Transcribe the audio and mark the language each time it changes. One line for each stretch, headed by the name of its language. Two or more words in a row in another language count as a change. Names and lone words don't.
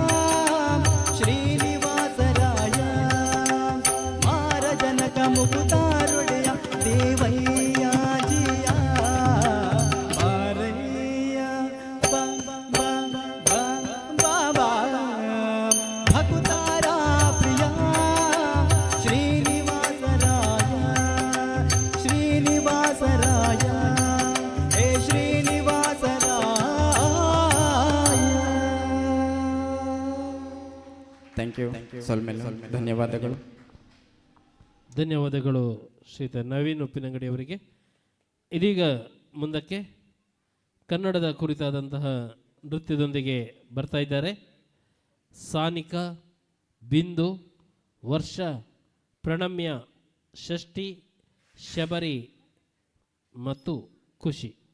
Kannada: ಶ್ರೀನಿವಾಸರಾಯ ಮಾರಜನಕ ಮುಕುತಾರುಡೆಯ ದೇವಯ್ಯ ಜಿಯ ಬಾರಯ್ಯ ಬಾಬಾ ಬಾಬಾ ಬಾಬಾ ಭಕುತಾರ ಪ್ರಿಯ ಶ್ರೀನಿವಾಸರಾಯ ಶ್ರೀನಿವಾಸರಾಯ ಹೇ ಶ್ರೀನಿವಾಸರಾಯ.
English: thank you
Kannada: ಸೊಲ್ಮೆಲ್ಲ ಧನ್ಯವಾದಗಳು. ಧನ್ಯವಾದಗಳು ಶ್ರೀಯುತ ನವೀನ್ ಉಪ್ಪಿನಂಗಡಿಯವರಿಗೆ. ಇದೀಗ ಮುಂದಕ್ಕೆ ಕನ್ನಡದ ಕುರಿತಾದಂತಹ ನೃತ್ಯದೊಂದಿಗೆ ಬರ್ತಾ ಇದ್ದಾರೆ ಸಾನಿಕಾ, ಬಿಂದು, ವರ್ಷ, ಪ್ರಣಮ್ಯ, ಷಷ್ಠಿ, ಶಬರಿ ಮತ್ತು ಖುಷಿ.